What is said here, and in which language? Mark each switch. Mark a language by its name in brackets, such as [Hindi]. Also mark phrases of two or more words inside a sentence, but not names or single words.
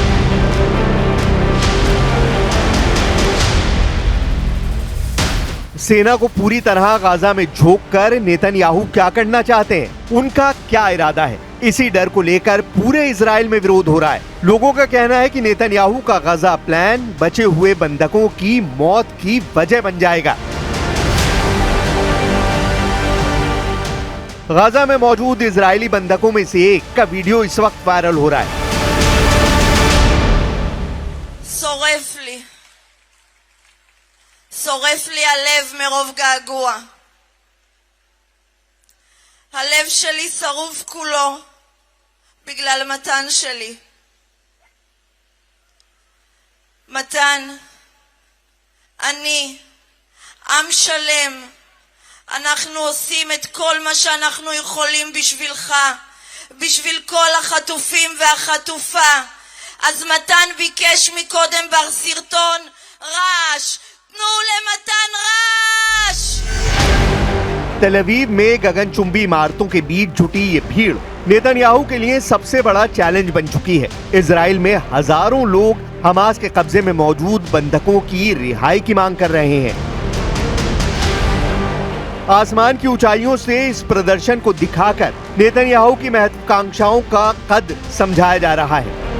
[Hindi] सेना को पूरी तरह गाजा में झोंककर नेतन्याहू क्या करना चाहते हैं, उनका क्या इरादा है, इसी डर को लेकर पूरे इजराइल में विरोध हो रहा है। लोगों का कहना है कि नेतन्याहू का गजा प्लान बचे हुए बंधकों की मौत की वजह बन जाएगा। गाजा में मौजूद इजरायली बंधकों में से एक का वीडियो इस वक्त वायरल हो रहा है। [Hebrew] שורף לי הלב מרוב געגוע. הלב שלי שרוף כולו בגלל מתן שלי. מתן, אני, עם שלם, אנחנו עושים את כל מה שאנחנו יכולים בשבילך, בשביל כל החטופים והחטופה. אז מתן ביקש מקודם בסרטון רעש. תנו למתן רעש! [Hindi] तेल अवीव में गगनचुंबी इमारतों के बीच जुटी ये भीड़ नेतन्याहू के लिए सबसे बड़ा चैलेंज बन चुकी है। इजराइल में हजारों लोग हमास के कब्जे में मौजूद बंधकों की रिहाई की मांग कर रहे हैं। आसमान की ऊंचाइयों से इस प्रदर्शन को दिखाकर नेतन्याहू की महत्वाकांक्षाओं का कद समझाया जा रहा है।